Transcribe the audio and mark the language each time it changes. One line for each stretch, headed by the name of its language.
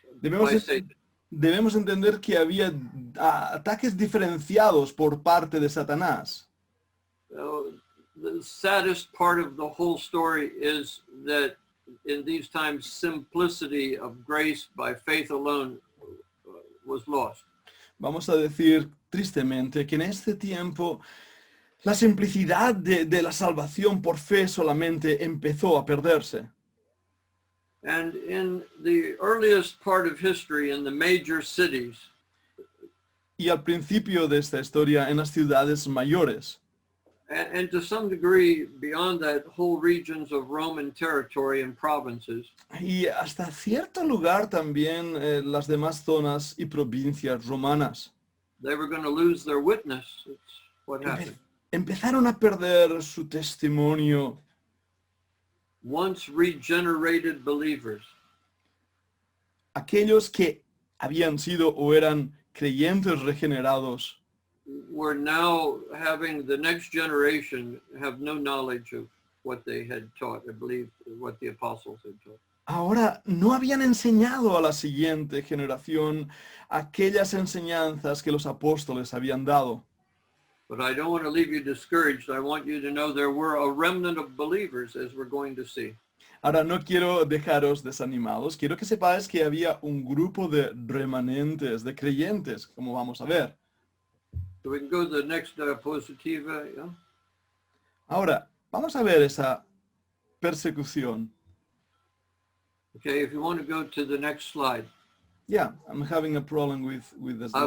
Spanish: Debemos,
English: by Satan.
Spanish: debemos entender que había ataques diferenciados por parte de Satanás.
English: The saddest part of the whole story is that in these times, simplicity of grace by faith alone was lost.
Spanish: Vamos a decir tristemente que en este tiempo la simplicidad de la salvación por fe solamente empezó a perderse.
English: And in the earliest part of history, in the major cities,
Spanish: Y al principio de esta historia, en las ciudades mayores,
English: and to some degree beyond that, whole regions of Roman territory and provinces,
Spanish: y hasta cierto lugar también las demás zonas y provincias romanas,
English: they were going to lose their witness. It's what happened.
Spanish: empezaron a perder su testimonio.
English: Once regenerated believers
Spanish: Aquellos que habían sido o eran creyentes regenerados
English: were now having the next generation have no knowledge of what they had taught, I believe, what the apostles had taught.
Spanish: ahora no habían enseñado a la siguiente generación aquellas enseñanzas que los apóstoles habían dado.
English: But I don't want to leave you discouraged. I want you to know there were a remnant of believers, as we're going to see.
Spanish: Ahora no quiero dejaros desanimados, quiero que sepáis que había un grupo de remanentes, de creyentes, como vamos a ver.
English: So we can go to the next diapositiva. Yeah?
Spanish: Ahora, vamos a ver esa persecución.
English: Okay, if you want to go to the next slide. Yeah, I'm having a problem with the slide